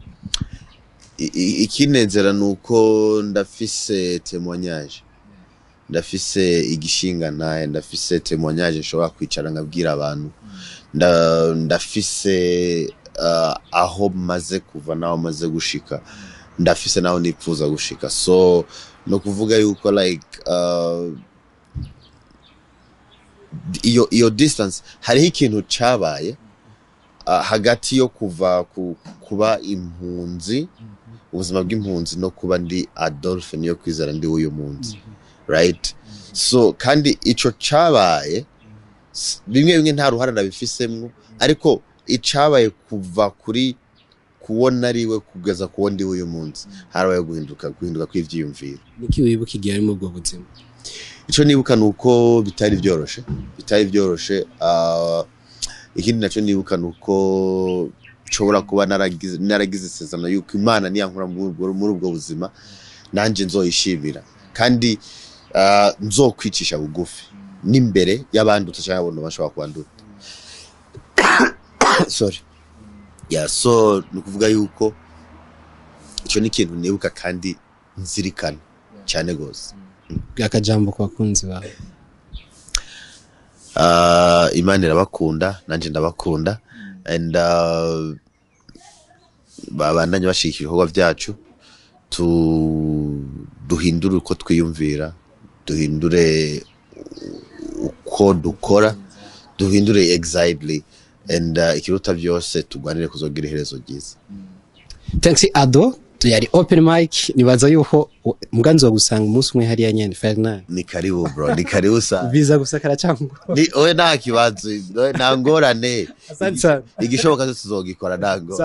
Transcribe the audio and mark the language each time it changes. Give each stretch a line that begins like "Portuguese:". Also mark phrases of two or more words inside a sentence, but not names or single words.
Rundi: ikinezera nuko ndafise témoignage ndafise igishinga naye ndafise témoignage nshobora kwicara nkabwira abantu ndafise aho maze kuva naho maze gushika ndafise naho nipfuza gushika so no kuvuga yuko like iyo distance hari ikintu cabaye hagati yo kuva kuba impunzi ubuzima bw'impunzi no kuba ndi Adolphe niyo kwizera ndi uyu munsi
English: right so
Rundi: kandi ico cabaye bimwe nta ruhara nabifisemo ariko icabaye kuva kuri kubona ariwe kugeza kuwo ndi uyu munsi harabaye guhinduka kw'ivyiyumviro niki wibuka igihe ari mu bwo buzima ico nibuka nuko bitari byoroshe ikindi naco nibuka nuko nshobora kuba naragize isezerano yuko Imana niyankura muri ubwo buzima nanje nzoyishimira kandi nzokwicisha bugufi n'imbere y'abandi utashaka bashobora kwandura
English: sorry yeah so
Rundi: nukuvuga yuko ico ni ikintu nibuka kandi nzirikana cyane gose akajambo kwa kunzi bawe Imana irabakunda nanje ndabakunda and babandanye bashikira ibikorwa byacu duhindure uko twiyumvira duhindure uko dukora duhindure
English: exactly and
Rundi: ikiruta byose tugwanire kuzogira iherezo ryiza thanks Ado yari
English: open mic
Rundi: nibaza yuko muganzo gusanga umunsi umwe hariya nyene Fernand
Swahili: ni karibu bro ni karibu sana
Rundi: biza gusakara cyangwa ni oye nta kibazo nta ngorane asante igishoboka cyose tuzogikora ntango